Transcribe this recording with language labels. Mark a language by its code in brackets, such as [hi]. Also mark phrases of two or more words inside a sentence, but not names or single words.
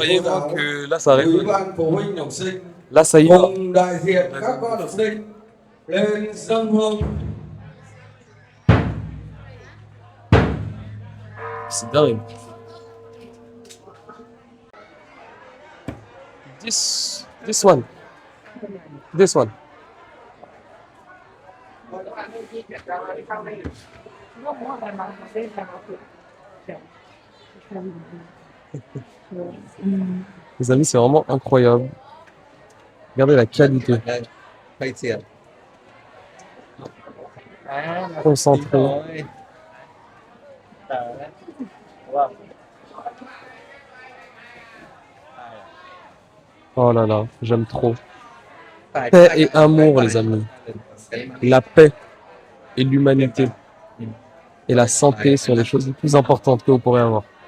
[fr] Croyez-moi [vi] giáo, [fr] que là, ça [vi] Ủy [fr] arrive. [vi] ban phụ huynh học sinh [fr] Là, ça y va. [vi] cùng đại diện các con học sinh lên dâng hương. [fr] C'est dingue. [en] This one. This one. [fr] Les amis, c'est vraiment incroyable. Regardez la qualité. [vi] Đây, quay tiền. [fr] Concentré. Oh là là, j'aime trop. Paix et amour, les amis. La paix et l'humanité et la santé sont les choses les plus importantes que vous pourrez avoir.